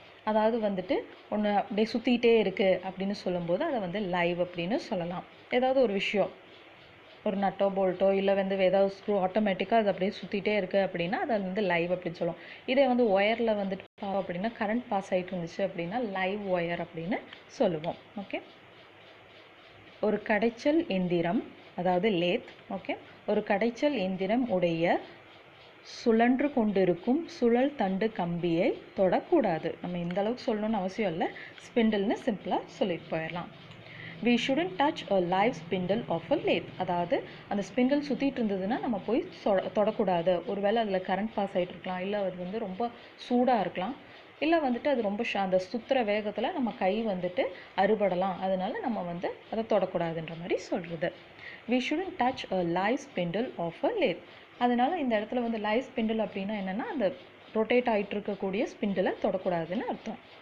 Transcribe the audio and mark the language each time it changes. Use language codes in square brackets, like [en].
[ta] அதாவது வந்துட்டு ஒன்று அப்படியே சுற்றிக்கிட்டே இருக்குது அப்படின்னு சொல்லும்போது அதை வந்து லைவ் அப்படின்னு சொல்லலாம். ஏதாவது ஒரு விஷயம், ஒரு நட்டோ போல்ட்டோ இல்லை வந்து ஏதாவது ஸ்க்ரூ ஆட்டோமேட்டிக்காக அது அப்படியே சுற்றிகிட்டே இருக்குது அப்படின்னா அதை வந்து லைவ் அப்படின்னு சொல்லுவோம். இதே வந்து ஒயரில் வந்துட்டு பார்த்தோம் அப்படின்னா கரண்ட் பாஸ் ஆகிட்டு இருந்துச்சு அப்படின்னா லைவ் ஒயர் அப்படின்னு சொல்லுவோம். ஓகே, ஒரு கடைச்சல் எந்திரம், அதாவது லேத். ஓகே, ஒரு கடைச்சல் எந்திரம் உடைய சுழன்று கொண்டிருக்கும் சுழல் தண்டு கம்பியை தொடக்கூடாது. நம்ம இந்த அளவுக்கு சொல்லணும்னு அவசியம் இல்லை, ஸ்பிண்டில்னு சிம்பிளாக சொல்லிட்டு போயிடலாம். [en] We shouldn't touch a live spindle of a lathe. [ta] அதாவது அந்த ஸ்பிண்டில் சுற்றிட்டு இருந்ததுன்னா நம்ம போய் தொடக்கூடாது. ஒருவேளை அதில் கரண்ட் பாஸ் ஆகிட்டு இருக்கலாம், இல்லை அது வந்து ரொம்ப சூடாக இருக்கலாம், இல்லை வந்துட்டு அது ரொம்ப அந்த சுற்றுற வேகத்தில் நம்ம கை வந்துட்டு அறுபடலாம். அதனால நம்ம வந்து அதை தொடக்கூடாதுன்ற மாதிரி சொல்கிறது. [en] We shouldn't touch a live spindle of a lathe. [ta] அதனால இந்த இடத்துல வந்து லைவ் ஸ்பிண்டில் அப்படின்னா என்னென்னா அந்த ரொட்டேட் ஆகிட்டு இருக்கக்கூடிய ஸ்பிண்டிலை தொடக்கூடாதுன்னு அர்த்தம்.